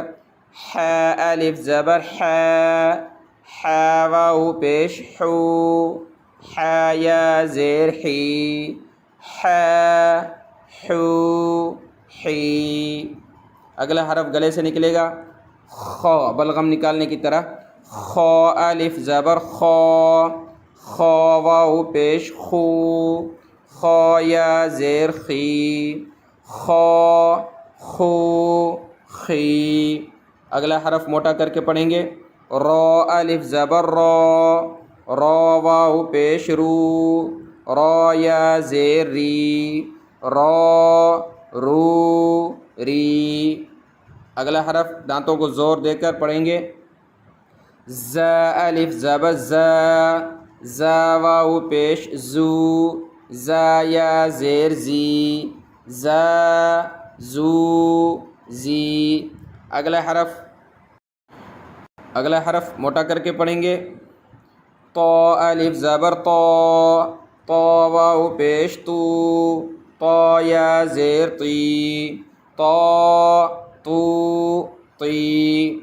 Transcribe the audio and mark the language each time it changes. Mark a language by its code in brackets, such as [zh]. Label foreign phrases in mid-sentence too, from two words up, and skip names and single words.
[ur] ح الف زبر ح، ح واو پیش حو، ح یا زیر حی، ح حو حی۔ اگلا حرف گلے سے نکلے گا خ، بلغم نکالنے کی طرح۔ خ الف زبر خ، خ واو پیش خو، خ یا زیر خی، خ خو خی۔ اگلا حرف موٹا کر کے پڑھیں گے۔ را الف زبر را، را واو پیش رو، را یا زیر ری، را رو ری۔ اگلا حرف دانتوں کو زور دے کر پڑھیں گے۔ ز الف زبر ز، ز واو پیش زو، ز یا زیر زی، ز زو زی۔ اگلا حرف موٹا کر کے پڑھیں گے۔ طا الف زبر طا، طا واو پیش تو، طا یا زیر طی، طا تو طی۔